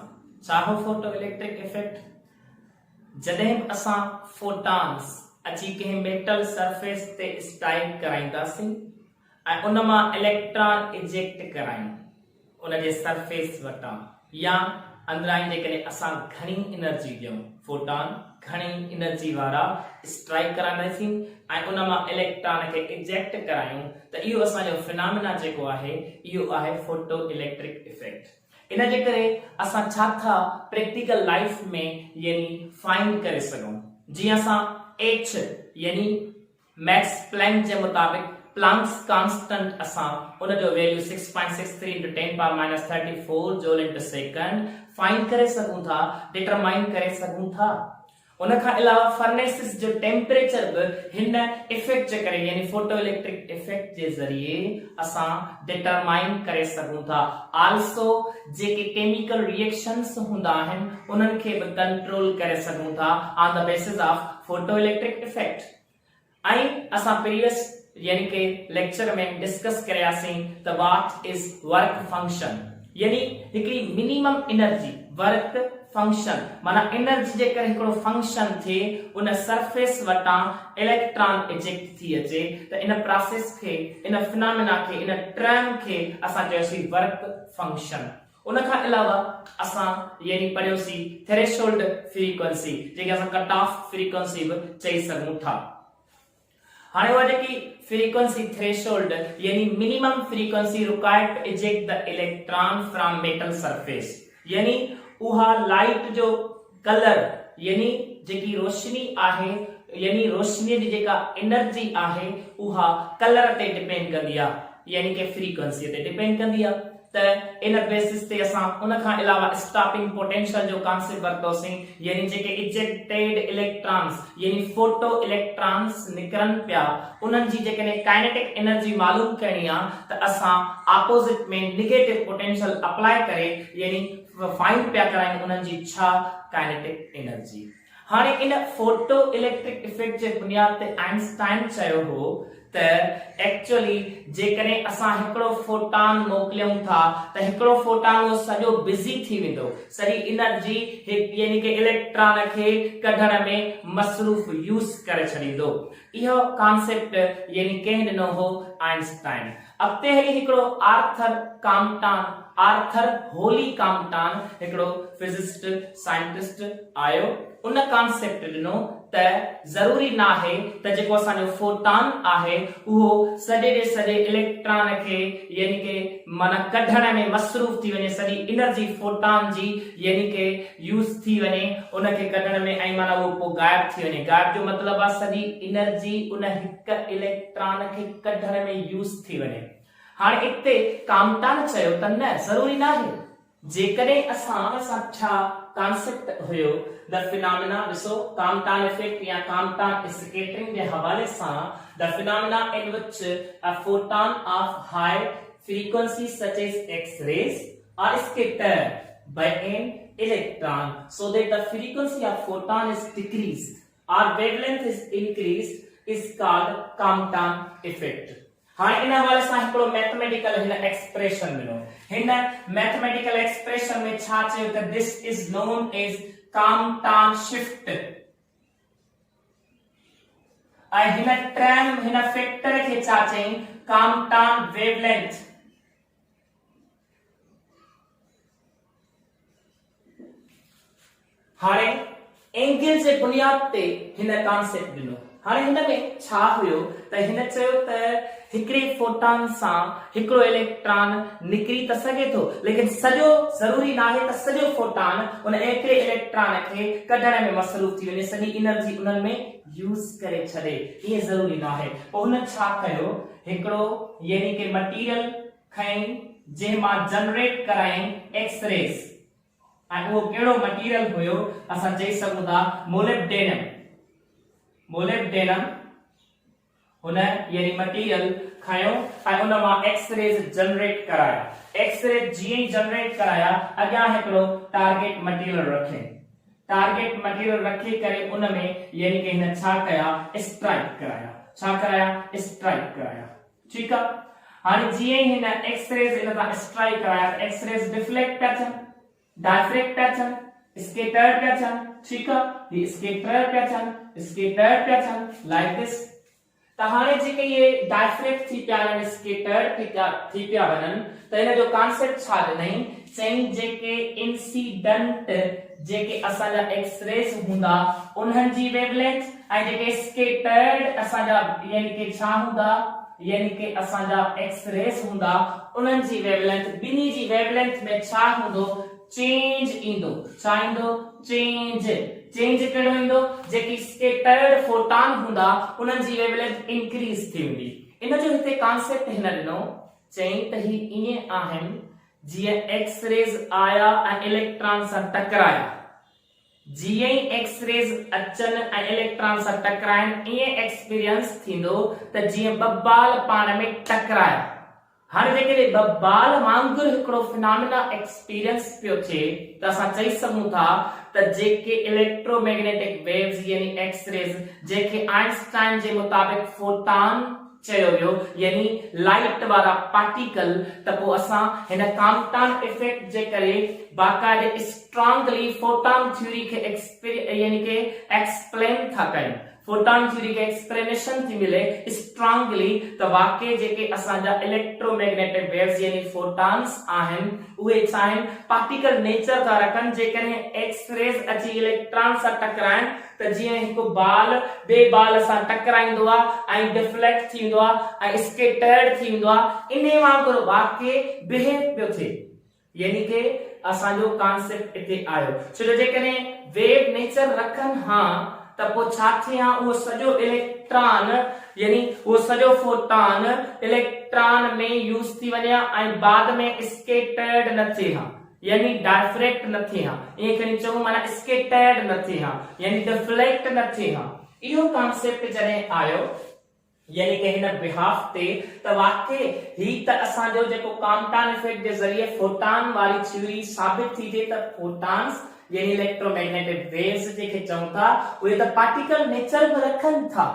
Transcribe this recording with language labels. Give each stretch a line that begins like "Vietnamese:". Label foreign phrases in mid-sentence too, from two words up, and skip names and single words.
Sindhi: छा हो
English: photo electric effect?
Sindhi: जॾहिं असां फोटॉन्स अची कंहिं
English: metal surface
Sindhi: ते स्ट्राइक कराईंदासीं ऐं उन मां
English: electron eject
Sindhi: करायूं उन जे सरफेस वटां, या अंदरां जेकॾहिं असां घणी एनर्जी ॾियूं, फोटॉन घणी एनर्जी वारा स्ट्राइक कराईंदासीं ऐं उन मां इलेक्ट्रॉन खे इजेक्ट करायूं, त इहो असांजो फिनोमेना जेको आहे इहो आहे
English: photo electric effect.
Sindhi: इन जे करे असां छा था
English: practical life
Sindhi: में यानी फाइंड करे सघूं। जीअं असां H यानी मैक्स प्लैंक जे मुताबिक
English: Planck's constant
Sindhi: असां उन जो वैल्यू 6.63
English: into 10 power minus 34 joule into second
Sindhi: फाइंड करे सघूं था, डिटरमाइन करे सघूं था। उन खां अलावा फर्नेसिस जो टेम्परेचर बि हिन इफेक्ट जे करे यानी
English: photo electric effect
Sindhi: जे ज़रिए असां डिटरमाइन करे सघूं था। आल्सो जेके
English: chemical reactions
Sindhi: हूंदा आहिनि उन्हनि खे बि कंट्रोल करे सघूं था
English: on the basis of photo electric effect.
Sindhi: ऐं असां प्रीवियस यानी के लेक्चर में डिस्कस करियासीं त
English: what is work function,
Sindhi: यानी हिकड़ी
English: minimum energy work function
Sindhi: माना एनर्जी जे करे हिकड़ो फंक्शन थे उन सरफेस वटां इलेक्ट्रॉन इजेक्ट थी अचे, त इन प्रोसेस खे, इन फिनोमेना खे, इन टर्म खे असां चयोसीं
English: work function.
Sindhi: उन खां अलावा असां यानी पढ़ियोसीं
English: threshold frequency,
Sindhi: जेके असां
English: cut off frequency
Sindhi: भी चई सघूं था। हाणे वो जेकी
English: frequency threshold
Sindhi: यानी
English: minimum frequency required to eject the electron from metal surface,
Sindhi: यानी उहा लाइट जो कलर यानी जेकी रोशनी आहे यानी रोशनी जी जेका एनर्जी आहे उहा कलर ते डिपेंड कंदी आ, यानी के फ्रीक्वेंसी ते डिपेंड कंदी आ। त इन बेसिस ते असां उन खां अलावा
English: stopping potential
Sindhi: जो कांसेप्ट वरतोसीं, यानी जेके
English: ejected electrons
Sindhi: यानी
English: photo electrons
Sindhi: निकरन पिया उन्हनि जी जेके
English: kinetic energy
Sindhi: मालूम करणी आ त असां ऑपोजिट में
English: negative potential apply
Sindhi: करे यानी फाइंड पिया करायूं उन्हनि जी छा
English: kinetic energy.
Sindhi: हाणे इन
English: photo electric effect
Sindhi: जे बुनियाद ते आइंस्टाइन चयो हो त एक्चुअली जेकॾहिं असां हिकड़ो फोटॉन मोकिलियूं था त हिकड़ो फोटॉन वो सॼो बिज़ी थी वेंदो, सॼी एनर्जी यानी के इलेक्ट्रॉन खे कढण में मसरूफ यूज करे छॾींदो। इहो कॉन्सेप्ट यानी कंहिं ॾिनो हो आइंस्टाइन। अॻिते हली हिकड़ो आर्थर होली कॉम्पटन हिकड़ो
English: physicist scientist
Sindhi: आयो, उन कॉन्सेप्ट ॾिनो त जरूरी ना है त जेको असांजो फोटॉन आहे उहो सॼे जे सॼे इलेक्ट्रॉन खे यानी के माना कढण में मसरूफ थी वञे, सॼी एनर्जी फोटॉन जी यानी के यूज थी वञे उन खे कढण में, ऐं माना वो पोइ गायब थी वञे। गायब जो मतलब आहे सॼी एनर्जी उन हिक इलेक्ट्रॉन खे कढण में यूज थी वञे। हाणे इते कॉम्पटन चयो त न जरूरी ना है, जेकॾहिं असां छा कॉन्सेप्ट हुयो
English: the phenomena
Sindhi: ॾिसो कॉम्पटन इफेक्ट या कॉम्पटन स्कैटरिंग जे हवाले सां
English: the phenomena in which a photon of high frequency such as X rays are scattered by an electron so that the frequency of photon is decreased or wavelength is increased is called Compton effect।
Sindhi: हाँ इन हवाले सां हिकड़ो मैथमेटिकल हिन एक्सप्रेशन मिलो, हिन
English: mathematical expression
Sindhi: में छा चयो त
English: this is known as Compton shift,
Sindhi: ऐं हिन टर्म हिन फैक्टर खे छा चई
English: Compton wavelength.
Sindhi: हाणे एंगल जे बुनियाद ते हिन कॉन्सेप्ट ॾिनो। हाणे हिन में छा हुयो त हिन चयो त हिकड़े फोटॉन सां हिकड़ो इलेक्ट्रॉन निकरी त सघे थो, लेकिन सॼो जरूरी ना है त सॼो फोटॉन उन एकड़े इलेक्ट्रॉन खे कढण में मसरूफ थी वञे, सॼी एनर्जी उन्हनि में यूज करे छॾे, इहे जरूरी ना है। पोइ हुन छा कयो हिकड़ो यानी के मटेरियल खई जंहिं मां जनरेट कराई
English: X rays,
Sindhi: ऐं उहो कहिड़ो मटेरियल हुयो असां चई सघूं था मोलिब्डेनम। मोलिब्डेनम हुन यानी मटेरियल खयो ऐं उन मां
English: X rays generate
Sindhi: कराया।
English: X rays
Sindhi: जीअं ई जनरेट कराया अॻियां हिकड़ो
English: target material
Sindhi: रखे,
English: target material
Sindhi: रखे करे उन में यानी कि हिन छा कया स्ट्राइक कराया, छा कराया स्ट्राइक कराया।
Hindi: ठीक है,
Sindhi: हाणे जीअं हिन
English: X rays
Sindhi: इन ता स्ट्राइक कराया
English: X rays
Sindhi: डिफ्लेक्ट पिया थियन, डायफ्रेक्ट पिया थियन, स्कैटर्ड पिया थियन।
Hindi: ठीक है,
Sindhi: ये स्कैटर्ड पिया थियन, स्कैटर्ड पिया थियन
English: like this.
Sindhi: त हाणे जेके ये डायफ्रेक्ट थी पिया आहिनि, स्कैटर्ड थी पिया वञनि, त इन जो कॉन्सेप्ट छा ॾिनई, चई जेके इंसिडेंट जेके असांजा
English: X rays
Sindhi: हूंदा उन्हनि जी वेवलेंथ ऐं जेके स्कैटर्ड असांजा यानी कि छा हूंदा, यानी कि असांजा
English: X rays
Sindhi: हूंदा उन्हनि जी वेवलेंथ, ॿिन्ही जी वेवलेंथ में छा हूंदो चेंज ईंदो। छा ईंदो चेंज। चेंज कहिड़ो ईंदो, जेकी
English: scattered photon
Sindhi: हूंदा उन्हनि जी वेवलेंथ इंक्रीज थी वेंदी। इन जो हिते कॉन्सेप्ट हिन ॾिनो, चई त ही ईअं आहिनि जीअं
English: X rays
Sindhi: आया ऐं इलेक्ट्रॉन सां टकराया, जीअं ई
English: X rays
Sindhi: अचनि ऐं इलेक्ट्रॉन सां टकराइनि ईअं एक्सपीरियंस थींदो त जीअं ॿ बाल पाण में टकराया। हाणे जेके ॿ बाल वांगुरु हिकिड़ो फिनोमिना एक्सपीरियंस पियो थिए त असां चई सघूं था त जेके
English: electromagnetic waves
Sindhi: यानी
English: X rays
Sindhi: जेके आइंस्टाइन जे मुताबिक फोटॉन चयो वियो यानी लाइट वारा पार्टिकल, त पोइ असां हिन कॉम्पटन इफेक्ट जे करे बाकायदे
English: strongly photon theory
Sindhi: खे यानी कि एक्सप्लेन था कयूं।
English: photon theory
Sindhi: के एक्सप्लेनेशन थी मिले स्ट्रांगली त वाकई जेके असांजा
English: electromagnetic waves
Sindhi: यानी फोटॉन्स आहिनि उहे छा आहिनि
English: particle nature
Sindhi: था रखनि, जेकॾहिं
English: X rays
Sindhi: अची इलेक्ट्रॉन सां टकराइनि त जीअं हिकु बाल ॿिए बाल सां टकराईंदो आहे ऐं डिफ्लेक्ट थींदो आहे ऐं स्कैटर्ड थींदो आहे, इन वांगुरु वाकई बिहेव पियो थिए। यानी कि असांजो कॉन्सेप्ट हिते आयो, छो जो जेकॾहिं
English: wave nature
Sindhi: रखनि हा त पोइ छा थिए हा उहो सॼो इलेक्ट्रॉन यानी उहो सॼो फोटॉन इलेक्ट्रॉन में यूज थी वञे ऐं बाद में स्कैटर्ड न थिए हा यानी डायफ्रेक्ट न थिए हा, ईअं खणी चऊं माना स्कैटर्ड न थिए हा यानी डिफ्लेक्ट न थिए हा। इहो कॉन्सेप्ट जॾहिं आयो यानी कि हिन बिहाफ ते त वाकई ही त असांजो जेको कॉम्पटन इफेक्ट जे ज़रिए फोटॉन वारी थ्योरी साबित थी थिए त फोटॉन्स यानी
English: electromagnetic waves
Sindhi: जेके चऊं था उहे त
English: particle nature
Sindhi: में रखनि था।